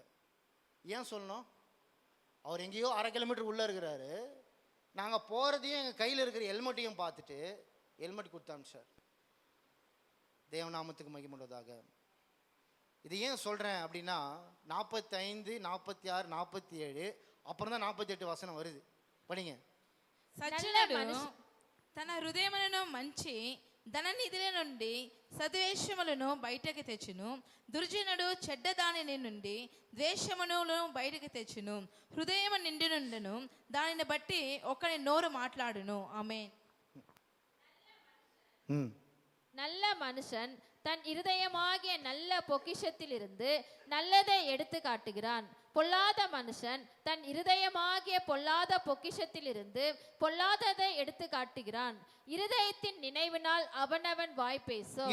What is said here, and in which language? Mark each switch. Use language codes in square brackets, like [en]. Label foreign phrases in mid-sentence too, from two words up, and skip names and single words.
[ta] ஏன் சொல்லணும்? அவர் எங்கேயோ 1/2 கிலோமீட்டர் உள்ளே இருக்கிறாரு. நாங்கள் போகிறதையும் எங்கள் கையில் இருக்கிற ஹெல்மெட்டையும் பார்த்துட்டு ஹெல்மெட் கொடுத்தாங்க சார். தேவநாமத்துக்கு மகிமையுள்ளதாக. இது ஏன் சொல்கிறேன் அப்படின்னா, 45, 46, 47 [te] అప్పుడు 48 వచనం [ta] வருது. படிங்க. [te] సజ్జనుడు తన హృదయములను మంచి ధననిధిల నుండి సద్వేషములను బయటకు తెచ్చును. దుర్జనుడు చెడ్డ దానిని నుండి ద్వేషమును బయటకు తెచ్చును. హృదయము నిండి నుండును, దానిని బట్టి ఒకరి నోరు మాట్లాడును. ఆమేన్. ம் [ta] நல்ல மனுஷன் தன் இருதயமாகிய நல்ல பொக்கிஷத்திலிருந்து நல்லதை எடுத்து காட்டுகிறான். பொல்லாத மனுஷன் தன் இருதயமாகிய பொல்லாத பொக்கிஷத்திலிருந்து பொல்லாததை எடுத்து காட்டுகிறான். இருதயத்தின் நினைவினால் அவனவன் வாய் பேசும்.